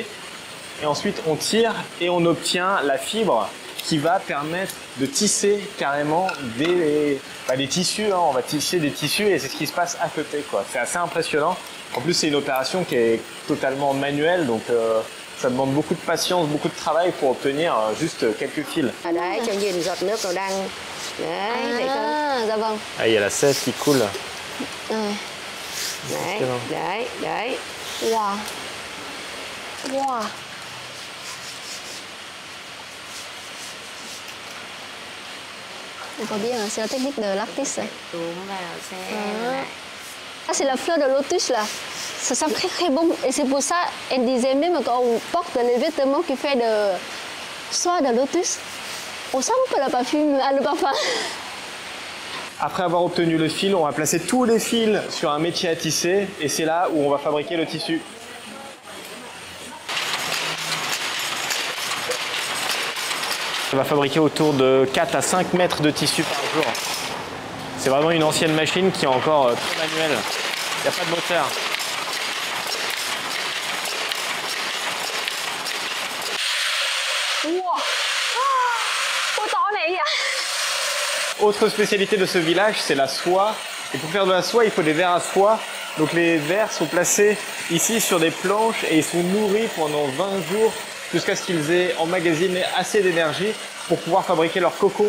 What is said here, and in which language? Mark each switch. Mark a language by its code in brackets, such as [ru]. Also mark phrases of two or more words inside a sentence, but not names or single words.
[fr] Et ensuite, on tire et on obtient la fibre qui va permettre de tisser carrément des tissus. Hein. On va tisser des tissus et c'est ce qui se passe à côté, quoi. C'est assez impressionnant. En plus, c'est une opération qui est totalement manuelle, donc ça demande beaucoup de patience, beaucoup de travail pour obtenir juste quelques fils. [vi] Đấy, cho nhìn giọt nước nó đang... Đấy, thấy không? Dạ vâng. [fr] Ah, il y a la sève qui coule. [vi] Đấy, đấy, đấy. Wow. Wow. [fr] On voit bien, c'est la technique de l'artiste. [vi] Túm vào xem Ah. [fr] Ah, c'est la fleur de lotus là. Ça sent très très bon. Et c'est pour ça, elle disait même qu'on porte les vêtements qui fait de soie de lotus. On sent un peu le parfum. Après avoir obtenu le fil, on va placer tous les fils sur un métier à tisser et c'est là où on va fabriquer le tissu. On va fabriquer autour de 4 à 5 mètres de tissu par jour. C'est vraiment une ancienne machine qui est encore très manuelle. Il n'y a pas de moteur. Wow. [vi] Ôi to này vậy? [fr] Autre spécialité de ce village, c'est la soie. Et pour faire de la soie, il faut des vers à soie. Donc les vers sont placés ici sur des planches et ils sont nourris pendant 20 jours jusqu'à ce qu'ils aient emmagasiné assez d'énergie pour pouvoir fabriquer leur cocon.